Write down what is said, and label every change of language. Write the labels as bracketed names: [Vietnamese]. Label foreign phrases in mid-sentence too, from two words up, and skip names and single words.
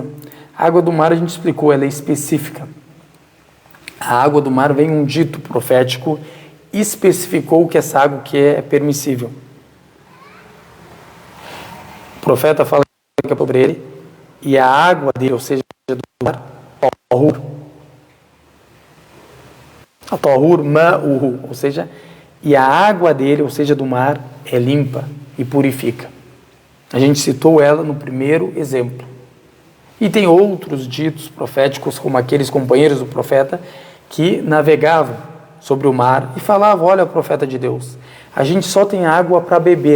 [Portuguese] A água do mar, a gente explicou, ela é específica. A água do mar vem um dito profético, especificou que essa água que é permissível. O profeta fala sobre ele, e a água dele, ou seja, do mar, tahur. [Arabic] الطهور ماؤه, [Portuguese] ou seja, e a água dele, ou seja, do mar, é limpa e purifica. A gente citou ela no primeiro exemplo. E tem outros ditos proféticos, como aqueles companheiros do profeta, que navegavam sobre o mar e falavam, olha, profeta de Deus, a gente só tem água para beber.